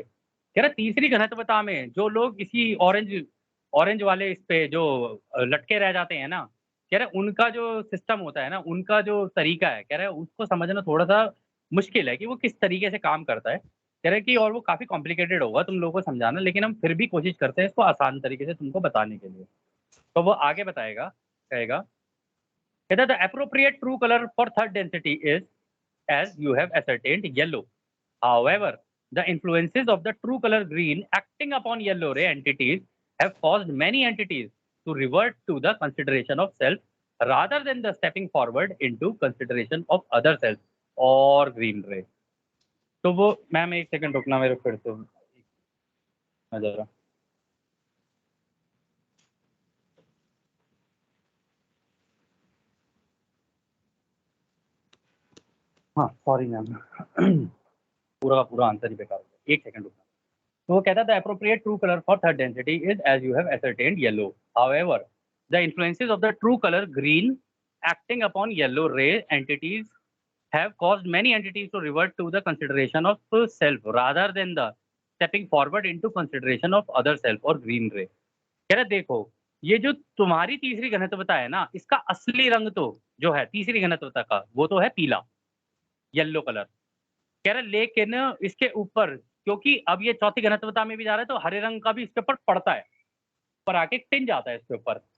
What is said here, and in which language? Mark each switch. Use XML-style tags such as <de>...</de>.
<hi>कह रहा तीसरी घनत्वता में जो लोग इसी ऑरेंज ऑरेंज वाले इस पे जो लटके रह जाते हैं ना, कह रहे उनका जो सिस्टम होता है ना, उनका जो तरीका है, कह रहे उसको समझना थोड़ा सा मुश्किल है कि वो किस तरीके से काम करता है। कह रहे कि और वो काफ़ी कॉम्प्लिकेटेड होगा तुम लोगों को समझाना, लेकिन हम फिर भी कोशिश करते हैं इसको आसान तरीके से तुमको बताने के लिए। तो वो आगे बताएगा, कहेगा कहता</hi> <en>The appropriate true colour for third density is as you have ascertained yellow. However, the influences of the true color green acting upon yellow ray entities have caused many entities to revert to the consideration of self rather than the stepping forward into consideration of other self or green ray.</en> <hi>तो वो ma'am एक second रुकना मेरे फिर से जरा। हाँ sorry ma'am, पूरा का पूरा आंसर ही बेकार हो गया, एक सेकंड रुकना। तो वो कहता है</hi> <en>The appropriate true colour for third density is as you have ascertained yellow. However, the influences of the true color green acting upon yellow ray entities have caused many entities to revert to the consideration of self rather than the stepping forward into consideration of other self or green ray.</en> <hi>कह रहे देखो ये जो तुम्हारी तीसरी घनत्वता है ना, इसका असली रंग तो जो है तीसरी घनत्वता का वो तो है पीला, येलो कलर। कह रहे लेकिन इसके ऊपर, क्योंकि अब ये चौथी घनत्वता में भी जा रहा है तो हरे रंग का भी इसके ऊपर पड़ता है, पर आके टिन जाता है इसके ऊपर।</hi>